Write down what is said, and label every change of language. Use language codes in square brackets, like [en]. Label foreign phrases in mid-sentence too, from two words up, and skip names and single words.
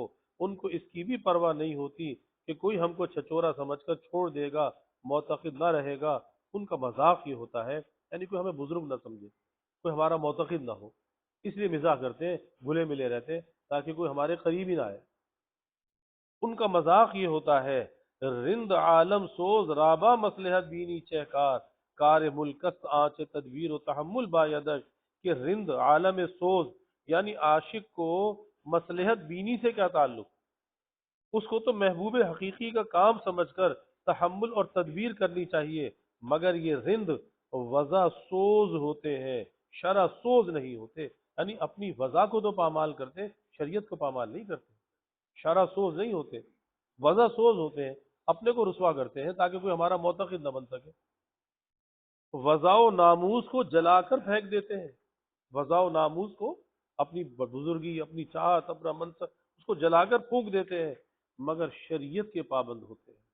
[ur] ان کو اس کی بھی پرواہ نہیں ہوتی کہ کوئی ہم کو چھچورا سمجھ کر چھوڑ دے گا، معتقد نہ رہے گا۔ ان کا مذاق یہ ہوتا ہے یعنی کوئی ہمیں بزرگ نہ سمجھے، کوئی ہمارا معتقد نہ ہو، اس لیے مزاح کرتے ہیں، گلے ملے رہتے ہیں تاکہ کوئی ہمارے قریب ہی نہ آئے۔ ان کا مذاق یہ ہوتا ہے [fa] رند عالم سوز رابا مصلحت بینی چہکار، کار ملکست آنچ تدبیر و تحمل بایدش، [ur] کہ [fa] رند عالم سوز [ur] یعنی عاشق کو مصلحت بینی سے کیا تعلق، اس کو تو محبوب حقیقی کا کام سمجھ کر تحمل اور تدبیر کرنی چاہیے، مگر یہ رند وضع سوز ہوتے ہیں، شرع سوز نہیں ہوتے، یعنی اپنی وضع کو تو پامال کرتے، شریعت کو پامال نہیں کرتے، شرع سوز نہیں ہوتے، وضع سوز ہوتے ہیں، اپنے کو رسوا کرتے ہیں تاکہ کوئی ہمارا معتقد نہ بن سکے، وضع و ناموس کو جلا کر پھینک دیتے ہیں، وضع و ناموس کو، اپنی بزرگی، اپنی چاہت، اپنا منصب، اس کو جلا کر پھونک دیتے ہیں، مگر شریعت کے پابند ہوتے ہیں۔